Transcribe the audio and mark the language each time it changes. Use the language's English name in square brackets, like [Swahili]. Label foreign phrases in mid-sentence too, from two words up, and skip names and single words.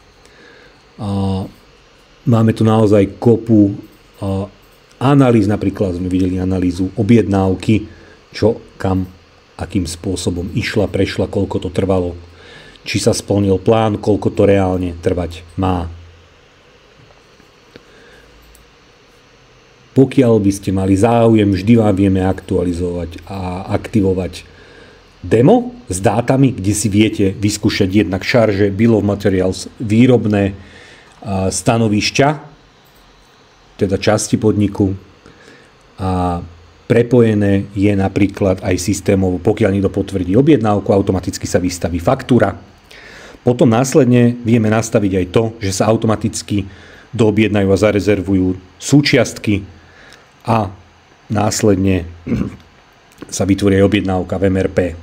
[Slovak] Máme tu naozaj kopu analýz, napríklad sme videli analýzu objednávky, čo kam, akým spôsobom išla, prešla, koľko to trvalo, či sa splnil plán, koľko to reálne trvať má. Pokiaľ by ste mali záujem, vždy vám vieme aktualizovať a aktivovať demo s dátami, kde si viete vyskúšať jednak šarže, [English] bill of materials, [Slovak] výrobné stanovišťa, teda časti podniku, a prepojené je napríklad aj systémovo, pokiaľ niekto potvrdí objednávku, automaticky sa vystaví faktúra. Potom následne vieme nastaviť aj to, že sa automaticky doobjednajú a zarezervujú súčiastky a následne sa vytvorí aj objednávka v MRP.